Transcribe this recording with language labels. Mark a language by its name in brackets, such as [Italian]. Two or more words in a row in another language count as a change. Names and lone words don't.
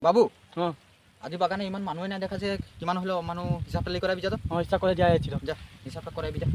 [Assamese] বাবু হ্যাঁ আজি বাগানে ইমান মানুহে নাই দেখা যে কিমান হলো মানুহ হিচাপটা লৈ কৰাবি যা তো ইচ্ছা করে যাই ছিল যা হিচাপটা কৰাবি যা